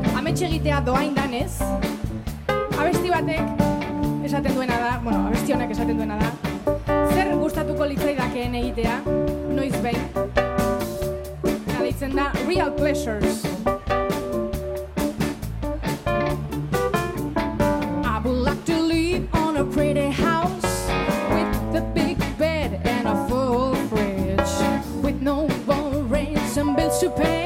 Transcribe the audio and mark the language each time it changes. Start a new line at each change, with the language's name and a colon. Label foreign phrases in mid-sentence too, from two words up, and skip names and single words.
Basque: Ametxe egitea doain danez, abesti batek esaten duena da, bueno, abesti honek esaten duena da, zer gustatuko litzaidakeen egitea, noiz behin, deitzen da Real Pleasures.
English: I would like to live on a pretty house with a big bed and a full fridge, with no more rents and bills to pay.